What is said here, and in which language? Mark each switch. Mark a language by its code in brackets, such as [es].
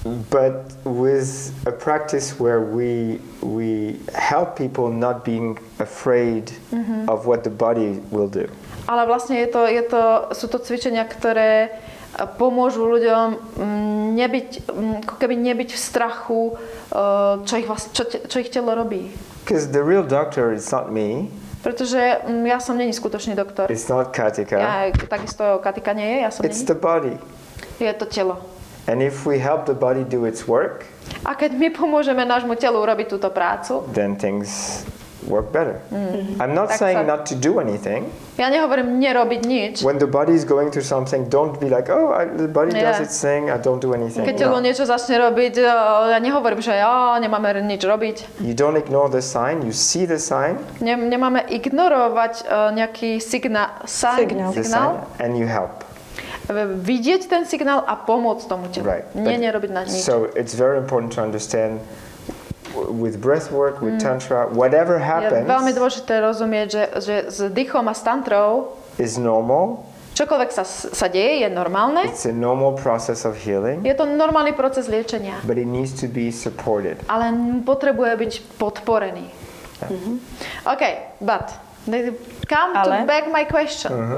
[en] But with a practice where we help people not being afraid of what the body will do. [sk] Ale vlastne sú to cvičenia, ktoré pomôžu ľuďom nebyť v strachu, čo ich telo robí. [en] Because the real doctor is not me. [sk] Pretože ja som není skutočný doktor. [en] It's not Katika. [sk] Takisto Katika nie je, ja som [en] It's the body. [sk] Je to telo. [en] And if we help the body do its work, [sk] a keď my pomôžeme nášmu telu urobiť túto prácu, [en] then things work better. I'm not saying not to do anything. [sk] Ja nehovorím nerobiť nič. [en] When the body is going through something, don't be like, the body does its thing, I don't do anything. [sk] Keď telo niečo začne robiť, ja nehovorím, že nemáme nič robiť. [en] You don't ignore the sign, you see the sign. [sk] Nemáme ignorovať nejaký signál. [en] And you help. [sk] Vidieť ten signál a pomôcť tomu telu. [en] Right. [sk] Nerobiť na nič. [en] So it's very important to understand with breath work, with tantra, whatever happens. [sk] Je veľmi dôležité rozumieť, že s dýchom a s tantrou [en] is normal. [sk] Čokoľvek sa deje, je normálne. [en] It's a normal process of healing. [sk] Je to normálny proces liečenia. [en] But it needs to be supported. [sk] Ale potrebuje byť podporený. [en] Okay, but come to back my question.